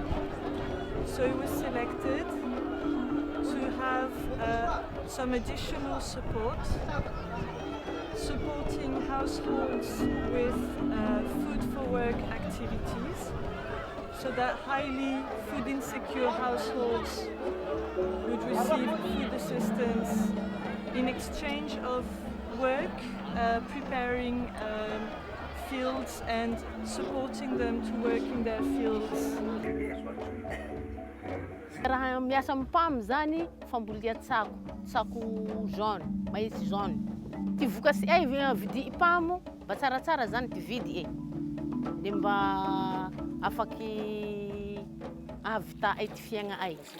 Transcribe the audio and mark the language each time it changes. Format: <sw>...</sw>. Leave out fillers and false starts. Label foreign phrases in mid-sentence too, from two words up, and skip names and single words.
<en>So it was selected to have some additional support, supporting households with food for work activities, so that highly food insecure households would receive food assistance in exchange of work, preparing fields and supporting them to work in their fields.</en> <mg>Raha miasa mpam zany fambolia tsako jaune,</mg> <fr>maïs jaune.</fr> <mg>Ty voka sy ay vidi ipamo, mba tsaratsara zany ty vidy de mba afaky ahavita ay ty fiaigna ay.</mg>